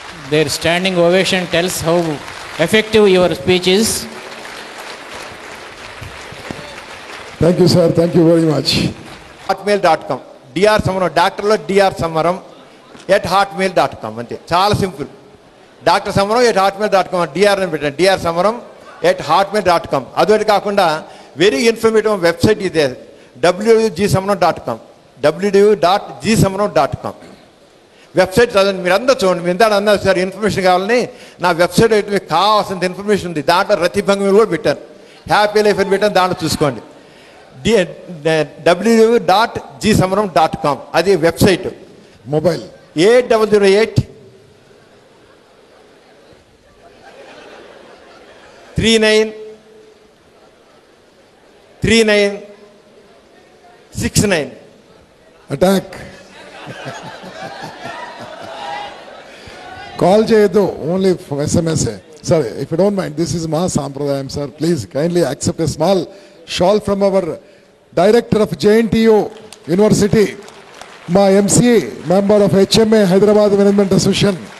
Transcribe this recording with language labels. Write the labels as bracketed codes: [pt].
[en] Their standing ovation tells how effective your speech is. Thank you, sir. Thank you very much. hotmail.com [te] DR సమరం, డాక్టర్లో DR సమరం @hotmail.com అంతే, చాలా simple. Doctor సమరం @hotmail.com, DR అని పెట్టండి, DR సమరం @hotmail.com. అదొకటి కాకుండా వెరీ ఇన్ఫర్మేటివ్ వెబ్సైట్ ఇదే www.gsamaram.com, www.gsamaram.com. వెబ్సైట్ చదవండి, మీరు అందరూ చూడండి. మీరు ఇందాక అన్నారు సార్ ఇన్ఫర్మేషన్ కావాలని, నా వెబ్సైట్ అయితే మీకు కావాల్సినంత ఇన్ఫర్మేషన్ ఉంది. దాంట్లో రతిభంగిని కూడా పెట్టాను, హ్యాపీ లైఫ్ అని పెట్టాను, దాంట్లో చూసుకోండి. www.gsamaram.com అది వెబ్సైట్. [en] Mobile 8008 3969. Attack. [te] కాల్ చేయొద్దు, only SMS. [en] Sir, if you don't mind, this is Maha Sampradayam, sir. Please kindly accept a small shawl from our director of JNTU University, my MCA, member of HMA, Hyderabad Management Association.